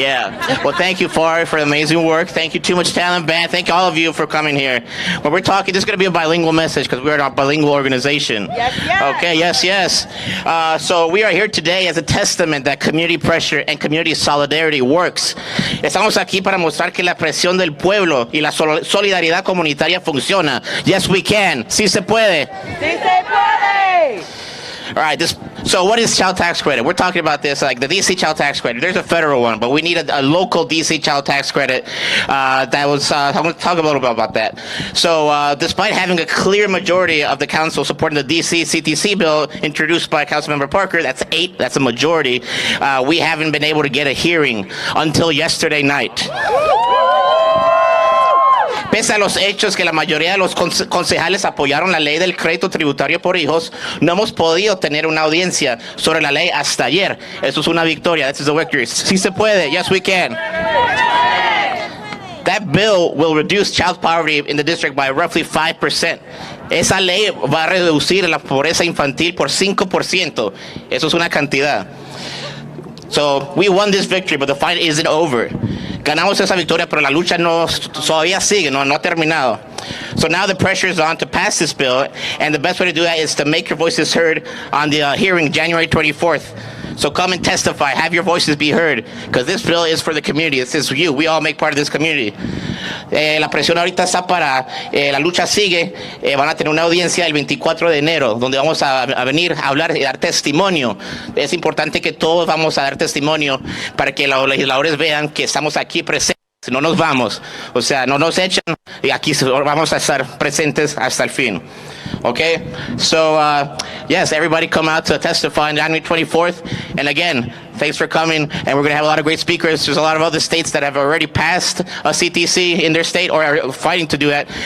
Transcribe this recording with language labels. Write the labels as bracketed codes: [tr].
[en] Yeah. Well, thank you, Fari, for the amazing work. Thank you, Too Much Talent Band. Thank all of you for coming here. When we're talking, this is going to be a bilingual message because we're a bilingual organization. Yes, yes. Okay, yes, yes. So we are here today as a testament that community pressure and community solidarity works. [es] Estamos aquí para mostrar que la presión del pueblo y la solidaridad comunitaria funciona. [en] Yes, we can. [es] Sí se puede. Sí se puede. [en] All right, so what is child tax credit? We're talking about this, like the DC child tax credit. There's a federal one, but we need a local DC child tax credit. I'm going to talk a little bit about that. So despite having a clear majority of the council supporting the DC CTC bill introduced by Councilmember Parker, that's 8, that's a majority, we haven't been able to get a hearing until yesterday night. [es] Pese a los hechos que la mayoría de los concejales apoyaron la ley del crédito tributario por hijos, no hemos podido tener una audiencia sobre la ley hasta ayer. Eso es una victoria. [en] This is a victory. [es] Sí se puede. [en] Yes, we can. That bill will reduce child poverty in the district by roughly 5%. [es] Esa ley va a reducir la pobreza infantil por 5%. Eso es una cantidad. [en] So we won this victory, but the fight isn't over. [es] Ganamos esa victoria, pero la lucha todavía sigue, no ha terminado. [en] So now the pressure is on to pass this bill, and the best way to do that is to make your voices heard on the hearing January 24th. So come and testify, have your voices be heard, because this bill is for the community. This is you. We all make part of this community. [es] La presión ahorita está para, la lucha sigue. Van a tener una audiencia el 24 de enero, donde vamos a venir a hablar y dar testimonio. Es importante que todos vamos a dar testimonio para que los legisladores vean que estamos aquí presentes. No nos vamos, o sea, no nos echan y aquí vamos a estar presentes hasta el fin. [en] Okay, so yes, everybody come out to testify on January 24th. And again, thanks for coming. And we're going to have a lot of great speakers. There's a lot of other states that have already passed a CTC in their state or are fighting to do that.